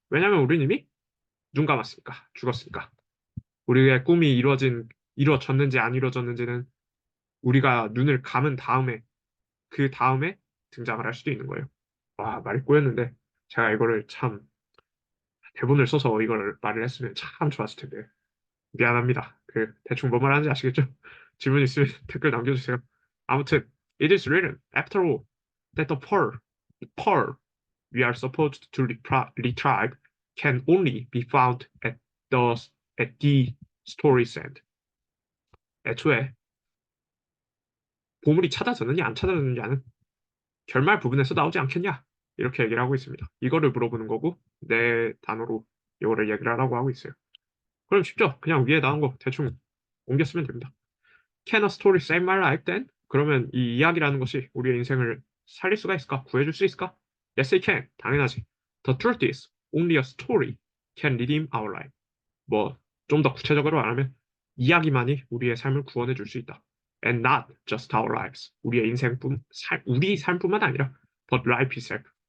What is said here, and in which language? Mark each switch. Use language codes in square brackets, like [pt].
[ko] 왜냐하면 우리는 이미 눈 감았으니까, 죽었으니까. 우리의 꿈이 이루어졌는지 안 이루어졌는지는 우리가 눈을 감은 다음에, 그 다음에 등장을 할 수도 있는 거예요. 말이 꼬였는데, 제가 이거를 참, 대본을 써서 이걸 말을 했으면 참 좋았을 텐데. 미안합니다. 대충 뭐 말하는지 아시겠죠? 질문 있으면 댓글 남겨주세요. [en] 아무튼, it is written, after all, that the pearl we are supposed to retrieve can only be found at the story's end. [ko] 애초에 보물이 찾아졌느냐 안 찾아졌느냐는 결말 부분에서 나오지 않겠냐? 이렇게 얘기를 하고 있습니다. 이거를 물어보는 거고 내 단어로 이거를 얘기를 하라고 하고 있어요. 그럼 쉽죠? 그냥 위에 나온 거 대충 옮겨 쓰면 됩니다. [en] Can a story save my life then? [ko] 그러면 이 이야기라는 것이 우리의 인생을 살릴 수가 있을까? 구해줄 수 있을까? [en] Yes, it can. [ko] 당연하지. [en] The truth is, only a story can redeem our life. [ko] 좀 더 구체적으로 말하면 이야기만이 우리의 삶을 구원해 줄 수 있다. [en] And not just our lives. [ko] 우리 삶뿐만 아니라 [en] but life itself.